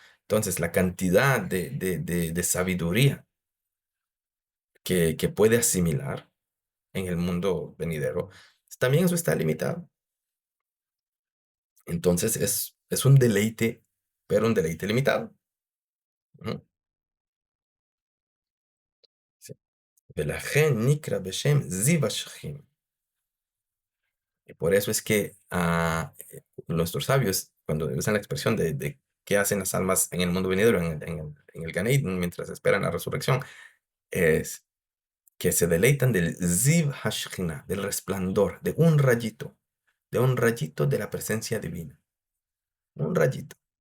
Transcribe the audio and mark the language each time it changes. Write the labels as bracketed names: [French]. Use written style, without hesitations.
[Spanish] Entonces, la cantidad de sabiduría que puede asimilar en el mundo venidero, también eso está limitado. Entonces es un deleite, pero un deleite limitado. Ujú, sí. [Hebrew] ולכן נקרא בשם זיו השכינה. [Spanish] Y por eso es que nuestros sabios, cuando usan la expresión de qué hacen las almas en el mundo venidero, en el Gan Eden, mientras esperan la resurrección, es que se deleitan del Ziv Hashchina, del resplandor, de un rayito de la presencia divina. Un rayito.